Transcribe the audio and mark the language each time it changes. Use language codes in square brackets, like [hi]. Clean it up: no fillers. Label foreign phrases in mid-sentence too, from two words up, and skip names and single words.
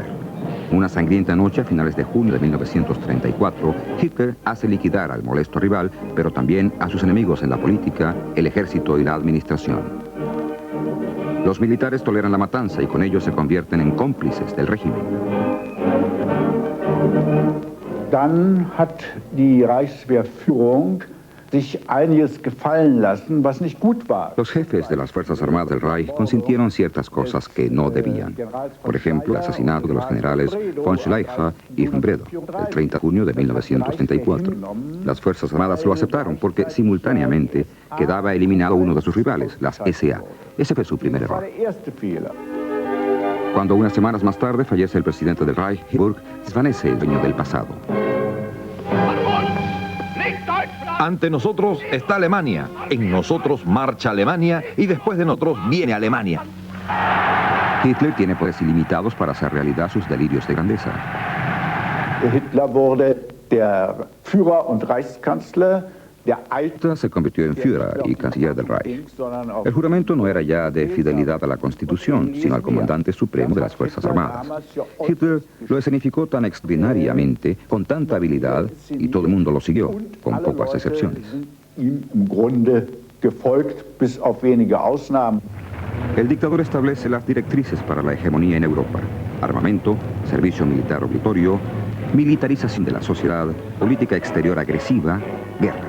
[es] Una sangrienta noche a finales de junio de 1934, Hitler hace liquidar al molesto rival, pero también a sus enemigos en la política, el ejército y la administración. Los militares toleran la matanza y con ello se convierten en cómplices del régimen. [de] Dann hat die Reichswehrführung sich einiges gefallen lassen, was nicht gut war. [es] Los jefes de las Fuerzas Armadas del Reich consintieron ciertas cosas que no debían. Por ejemplo, el asesinato de los generales von Schleicher y von Bredow, el 30 de junio de 1934. Las Fuerzas Armadas lo aceptaron porque simultáneamente quedaba eliminado uno de sus rivales, las SA. Ese fue su primer error. Cuando unas semanas más tarde fallece el presidente del Reich, Hindenburg, desvanece el dueño del pasado. Ante nosotros está Alemania, en nosotros marcha Alemania y después de nosotros viene Alemania. Hitler tiene poderes ilimitados para hacer realidad sus delirios de grandeza. [de] Hitler wurde der Führer und Reichskanzler. [es] Hitler se convirtió en Führer y canciller del Reich. El juramento no era ya de fidelidad a la Constitución, sino al comandante supremo de las Fuerzas Armadas. Hitler lo escenificó tan extraordinariamente, con tanta habilidad, y todo el mundo lo siguió, con pocas excepciones. El dictador establece las directrices para la hegemonía en Europa: armamento, servicio militar obligatorio, militarización de la sociedad, política exterior agresiva, guerra.